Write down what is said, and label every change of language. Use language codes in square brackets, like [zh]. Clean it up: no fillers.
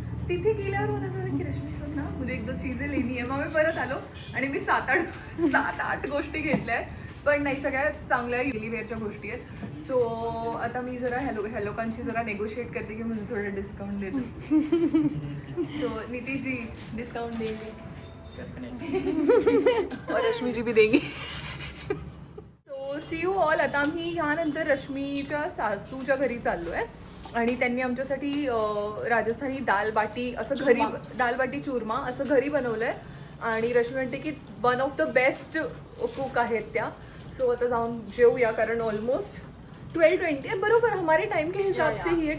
[mr] तिथे गेल्यावर मला असं झालं की रश्मी सर ना [hi] मुझे एक दो चीजें लेनी [mr] आहे. मग मी परत आलो आणि मी 7-8 गोष्टी घेतल्या आहेत. पण नाही, सगळ्या चांगल्या डेली वेअरच्या गोष्टी आहेत. सो आता मी जरा ह्या लोकांशी जरा नेगोशिएट करते की मुझे थोडं डिस्काउंट देते. [hi] सो नितीश जी डिस्काउंट देंगे और रश्मी जी भी देंगी. [en] So see you all. [mr] आता आम्ही ह्यानंतर रश्मीच्या सासूच्या घरी चाललो आहे आणि त्यांनी आमच्यासाठी राजस्थानी दाल बाटी असं घरी, दाल बाटी चूरमा असं घरी बनवलं आहे. आणि रश्मी म्हणते की [en] one of the best cook [mr] आहेत त्या. सो आता जाऊन जेवूया, कारण ऑलमोस्ट 12:20 बरोबर [hi] हमारे टाइम के हिसाब से [mr] ही आहे.